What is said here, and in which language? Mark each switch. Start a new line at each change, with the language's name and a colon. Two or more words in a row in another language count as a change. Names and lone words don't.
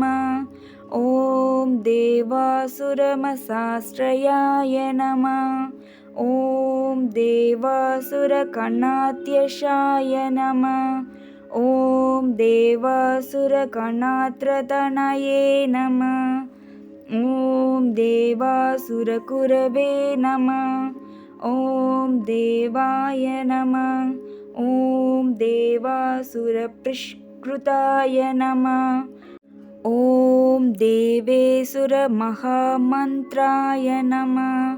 Sanskrit: ॐ देवासुरमहाश्रयाय नमः. ॐ देवासुरगणाध्यक्षाय नमः. ॐ देवासुरगणाग्रण्ये नमः. ॐ देवासुरकुरवे नमः। ॐ देवाय नमः। ॐ देवासुरपृष्कृताय नमः। ॐ देवेसुरमहामन्त्राय नमः।